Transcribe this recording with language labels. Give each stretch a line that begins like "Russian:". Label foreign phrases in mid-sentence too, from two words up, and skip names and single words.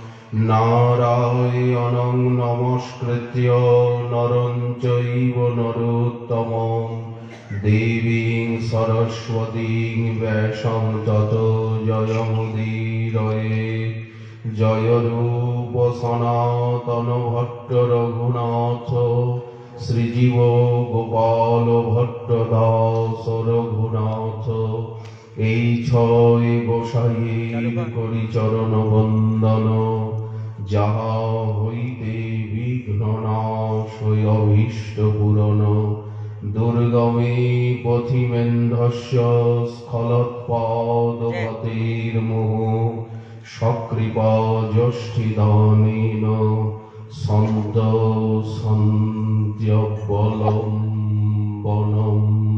Sanskrit: नारायणं नमस्कृत्य नरं चैव नरोत्तमं देवीं सरस्वतीं व्यासं ततो जयमुदीरये जय रूप सनातन भट्ट रघुनाथ श्रीजीव
Bangla: गोपाल भट्ट दास रघुनाथ এই ছয় গোসাইয়ের করি চরণ বন্দন যাহা হইতে বিঘ্ন নাশ অভীষ্ট পূরণ
Sanskrit: দুর্গমে পথিমেন্ধস্য স্খলৎপাদগতির্মুহ সকৃপা যষ্ঠিদানেন সন্ত সন্ত্যবলম্বনম।